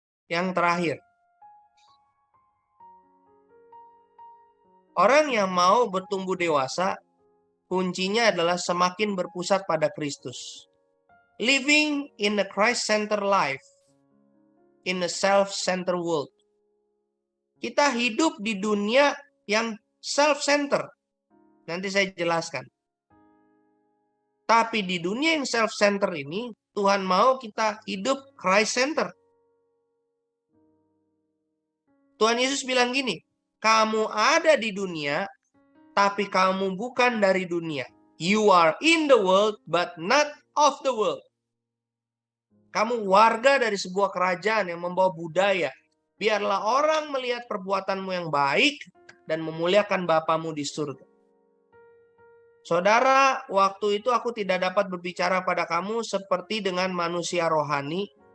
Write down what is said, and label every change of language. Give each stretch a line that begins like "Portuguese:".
Indonesian: Yang terakhir. Orang yang mau bertumbuh dewasa, kuncinya adalah semakin berpusat pada Kristus.
English: Living in a Christ-centered life, in a self-centered world.
Indonesian: Kita hidup di dunia yang self-centered. Nanti saya jelaskan. Tapi di dunia yang self-centered ini, Tuhan mau kita hidup Christ-centered. Tuhan Yesus bilang gini, kamu ada di dunia, tapi kamu bukan dari dunia.
English: You are in the world, but not of the world.
Indonesian: Kamu warga dari sebuah kerajaan yang membawa budaya. Biarlah orang melihat perbuatanmu yang baik dan memuliakan Bapamu di surga. Saudara, waktu itu aku tidak dapat berbicara pada kamu seperti dengan manusia rohani,